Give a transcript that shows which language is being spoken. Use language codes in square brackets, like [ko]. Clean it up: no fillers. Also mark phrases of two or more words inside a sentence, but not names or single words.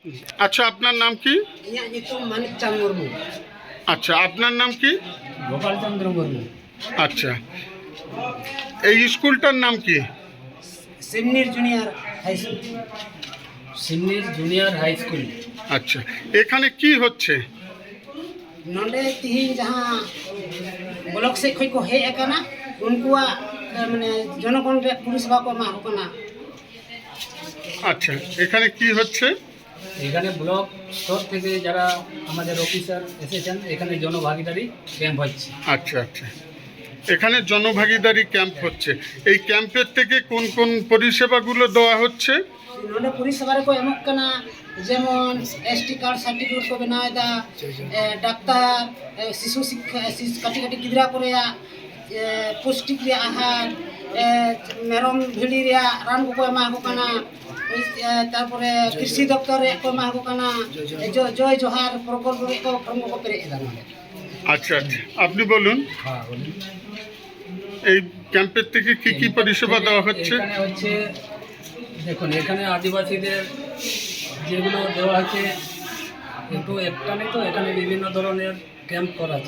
[bn] আচ্ছা, আপনার নাম কি? [sat] ইᱧᱟᱹᱜ ᱧᱩᱛᱩᱢ ᱢᱟᱱᱤᱠ ᱪᱟᱸᱫᱽ ᱢᱩᱨᱢᱩ। [bn] আচ্ছা, আপনার নাম কি? গোপাল চন্দ্র মুর্মু। আচ্ছা, এই স্কুলটার নাম কি? সিমনির জুনিয়র হাই স্কুল। সিমনির জুনিয়র হাই স্কুল। আচ্ছা, এখানে কি হচ্ছে? [sat] ᱱᱚᱰᱮ ᱛᱤᱦᱤᱧ ᱡᱟᱦᱟᱸ ᱵᱞᱚᱠ ᱥᱮᱫ ᱠᱷᱚᱡ ᱠᱚ ᱦᱮᱡ ᱟᱠᱟᱱᱟ ᱩᱱᱠᱩᱣᱟᱜ ᱢᱟᱱᱮ ᱡᱚᱱᱚᱜᱚণ ᱨᱮᱭᱟᱜ পরিষেবা ᱠᱚ ᱮᱢᱟ ᱠᱚ ᱠᱟᱱᱟ। [bn] আচ্ছা, এখানে কি হচ্ছে? এখানে ব্লক স্তর থেকে যারা আমাদের অফিসার এসেছেন এখানে জনভাগিদারি ক্যাম্প হচ্ছে। আচ্ছা আচ্ছা, এখানে জনভাগিদারি ক্যাম্প হচ্ছে। এই ক্যাম্পের থেকে কোন কোন পরিষেবাগুলো দেওয়া হচ্ছে? [sat] ᱱᱚᱰᱮ ᱯᱚᱨᱤᱥᱮᱵᱟ ᱨᱮᱠᱚ ᱮᱢᱚᱜ ᱠᱟᱱᱟ ᱡᱮᱢᱚᱱ ᱮᱥᱴᱤ ᱠᱟᱨᱰ ᱥᱟᱨᱴᱤফᱤᱠᱮᱴ ᱠᱚ ᱵᱮᱱᱟᱣᱮᱫᱟ, ᱰᱟᱠᱛᱟᱨ, [bn] শিশু শিক্ষা, [sat] ᱠᱟᱹᱴᱤᱡ ᱠᱟᱹᱴᱤᱡ ᱜᱤᱫᱽᱨᱟᱹ ᱠᱚ ᱨᱮᱭᱟᱜ পুষ্টিক ᱨᱮᱭᱟᱜ ᱟᱦᱟᱨ, ᱢᱮᱨᱚᱢ ᱵᱷᱤᱲᱤ ᱨᱮᱭᱟᱜ ᱨᱟᱱ ᱠᱚᱠᱚ ᱮᱢᱟ ᱠᱚ ᱠᱟᱱᱟ। [bn] তারপরে কৃষি দপ্তর [sat] ᱨᱮᱭᱟᱜ ᱠᱚ ᱮᱢᱟ ᱠᱚ ᱠᱟᱱᱟ। জয় জোহার প্রকল্প ᱨᱮᱭᱟᱜ ᱠᱚ ফর্ম ᱠᱚ ᱯᱮᱨᱮᱡ ᱮᱫᱟ ᱱᱚᱰᱮ। [bn] আচ্ছা আচ্ছা, আপনি বলুন হ্যাঁ বলুন। এই ক্যাম্পের থেকে কি কি পরিষেবা দেওয়া হচ্ছে? এখানে হচ্ছে দেখুন, এখানে আদিবাসীদের যেগুলো দেওয়া আছে একটু একটা নেই, তো এখানে বিভিন্ন ধরনের ক্যাম্প করা আছে।